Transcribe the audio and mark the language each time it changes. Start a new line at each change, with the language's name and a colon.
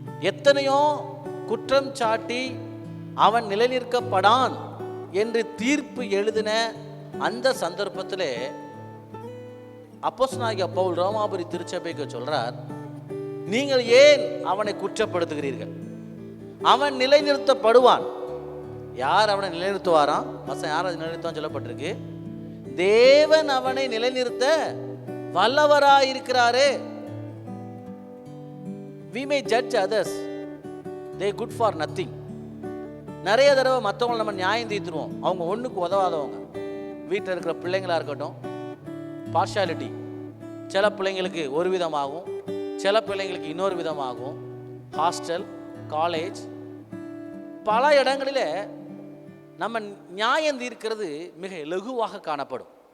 Tamil: எத்தனையோ குற்றம் சாட்டி அவன் நிலைநிற்கப்படான் என்று தீர்ப்பு எழுதின அந்த சந்தர்ப்பத்திலே அப்போஸ்தலனாகிய பவுல் ரோமாபுரி திருச்சபைக்கு சொல்றார், நீங்கள் ஏன் அவனை குற்றப்படுத்துகிறீர்கள்? அவன் நிலைநிறுத்தப்படுவான். யார் அவனை நிலைநிறுத்துவாராம்? யார் அதை நிலைநிறுத்தான் சொல்லப்பட்டிருக்கு? தேவன் அவனை நிலைநிறுத்த வல்லவராயிருக்கிறாரே.
English: We may judge others, they good for nothing.
Tamil: நிறைய தடவை மற்றவங்களை நம்ம நியாயம் தீர்த்துருவோம், அவங்க ஒன்றுக்கு உதவாதவங்க. வீட்டில் இருக்கிற பிள்ளைங்களா இருக்கட்டும், பார்ஷாலிட்டி, சில பிள்ளைங்களுக்கு ஒரு விதமாகும், சில பிள்ளைங்களுக்கு இன்னொரு விதமாகும். ஹாஸ்டல், காலேஜ், பல இடங்களில் நம்ம நியாயம் தீர்க்கிறது மிக இலகுவாக காணப்படும்.